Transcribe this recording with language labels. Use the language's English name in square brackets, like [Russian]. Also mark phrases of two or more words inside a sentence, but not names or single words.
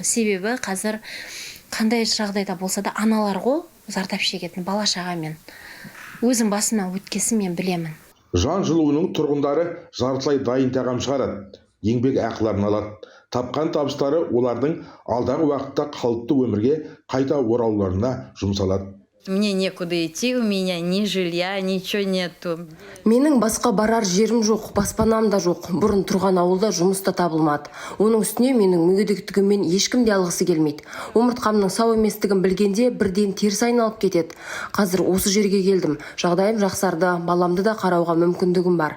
[Kazakh] Себебі қазір қандай жағдайда болса да аналар ғой зардап шегетін бала шағамен. Өзім басымнан өткесін мен білемін. Жан жылуының тұрғындары жартылай дайын тағам шығарады, еңбек ақыларын алады. Тапқан табыстары олардың алдағы уақытта қалыпты өмірге қайта оралуларына жұмсалады. [Russian] Мне некуда идти, у меня ни жилья, ничего нету. [Kazakh] Менің басқа барар жерім жоқ, баспанам да жоқ. Бұрын тұрған ауылда жұмыс та табылмады. Оның үстіне менің мүгедектігіммен ешкім де алғысы келмейді. Омыртқамның сау еместігін білгенде бірден теріс айналып кетеді. Қазір осы жерге келдім. Жағдайым жақсарды, баламды да қарауға мүмкіндігім бар.